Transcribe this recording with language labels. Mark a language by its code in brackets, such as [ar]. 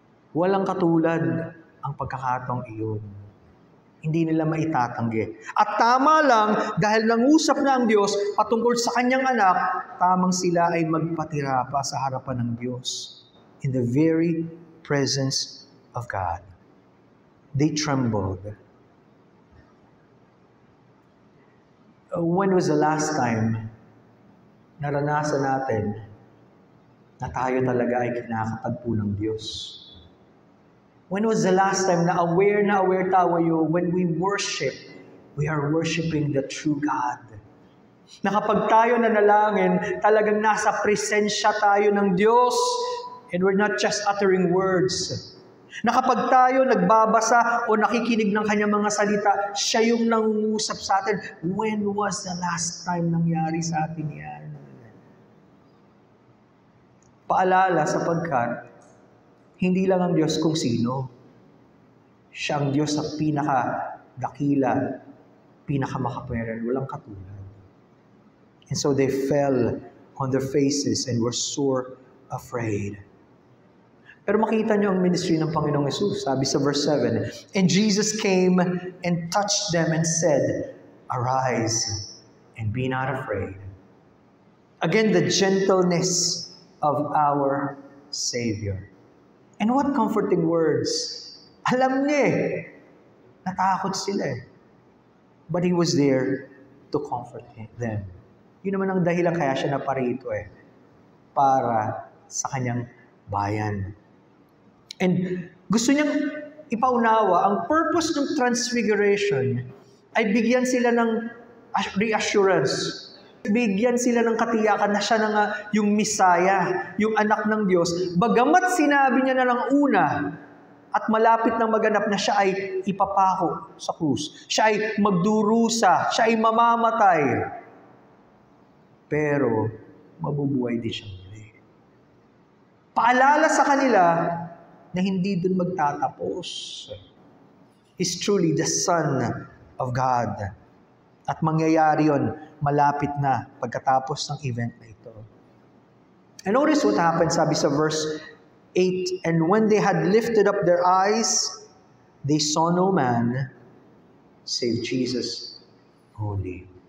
[tl] Walang katulad ang pagkakataong iyon. Hindi nila maitatanggi. At tama lang, dahil nangusap na ang Diyos patungkol sa kanyang anak, tamang sila ay magpatira pa sa harapan ng Diyos. [en] In the very presence of God. They trembled. When was the last time [tl] naranasan natin na tayo talaga ay kinakatagpo ng Diyos? [en] When was the last time [tl] na aware tayo [en] when we worship, we are worshiping the true God? [tl] Na kapag tayo nanalangin, talagang nasa presensya tayo ng Diyos, [en] and we're not just uttering words. [tl] Na kapag tayo nagbabasa o nakikinig ng kanyang mga salita, siya yung nangungusap sa atin. [en] When was the last time [tl] nangyari sa atin yan? Paalala sapagkat hindi lang ang Diyos kung sino. Siya ang Diyos na pinaka-dakila, pinaka-makapangyarihan, walang katulad. [en] And so they fell on their faces and were sore afraid. [tl] Pero makita niyo ang ministry ng Panginoong Hesus. Sabi sa [en] verse 7, and Jesus came and touched them and said, arise and be not afraid. Again, the gentleness of our Savior. And what comforting words. [tl] Alam niya eh. Natakot sila eh. [en] But He was there to comfort them. [tl] Yun naman ang dahilan kaya siya naparito eh. Para sa kanyang bayan. And gusto niyang ipaunawa, ang purpose ng transfiguration ay bigyan sila ng reassurance. Bigyan sila ng katiyakan na siya na nga yung Messiah, yung anak ng Diyos. Bagamat sinabi niya na ng una at malapit nang maganap na siya ay ipapako sa krus. Siya ay magdurusa, siya ay mamamatay. Pero mabubuhay din siya muli. Paalala sa kanila na hindi dun magtatapos. [en] He's truly the Son of God. [tl] At mangyayari yon malapit na pagkatapos ng event na ito. [en] And notice what happened, [tl] sabi sa [en] verse 8, and when they had lifted up their eyes, they saw no man save Jesus only.